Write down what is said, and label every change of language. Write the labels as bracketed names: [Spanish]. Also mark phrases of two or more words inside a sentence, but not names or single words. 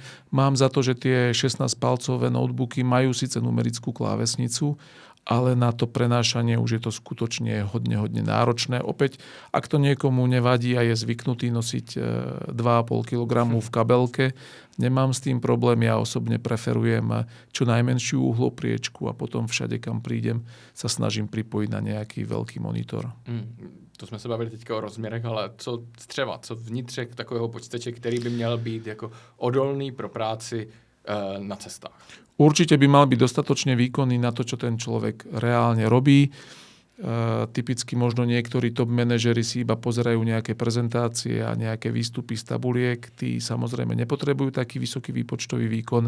[Slovak] Mám za to, že tie 16-palcové notebooky majú síce numerickú klávesnicu, ale na to prenášanie už je to skutočne hodne náročné. Opäť, ak to niekomu nevadí a je zvyknutý nosiť 2,5 kg v kabelke, nemám s tým problém. Ja osobne preferujem čo najmenšiu uhlopriečku a potom všade, kam prídem, sa snažím pripojiť na nejaký veľký monitor. [Czech] To jsme se bavili teďka o rozměrech, ale co střeva, co vnitřek takového počítače, který by měl být jako odolný pro práci na cestách? [Slovak] Určite by mal byť dostatočne výkonný na to, čo ten človek reálne robí. Typicky možno niektorí top manažeri si iba pozerajú nejaké prezentácie a nejaké výstupy z tabuliek. Tí samozrejme nepotrebujú taký vysoký výpočtový výkon.